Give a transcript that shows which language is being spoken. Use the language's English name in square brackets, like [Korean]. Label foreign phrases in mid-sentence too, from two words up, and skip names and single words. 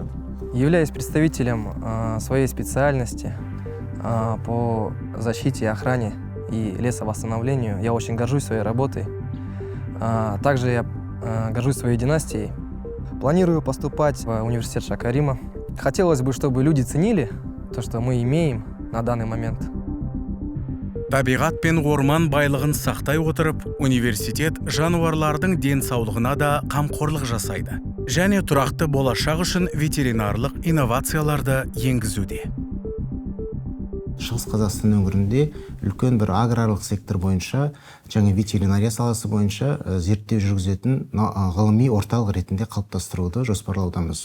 [Russian] Являясь представителем своей специальности по защите и охране и лесовосстановлению, я очень горжусь своей работой. Также я горжусь своей династией. Планирую поступать в университет Шакарима. Хотелось бы, чтобы люди ценили то, что мы имеем на данный момент. [Kazakh] Табиғат пен орман байлығын сақтай отырып, университет жануарлардың денсаулығына да қамқорлық жасайды. Және тұрақты болашақ үшін ветеринарлық инновацияларды енгізуде. Шығыс Қазақстан өңірінде үлкен бір аграрлық сектор бойынша, жаңа ветеринария саласы бойынша зерттеу жүргізетін ғылыми орталық ретінде қалыптастыруды жоспарлаудамыз.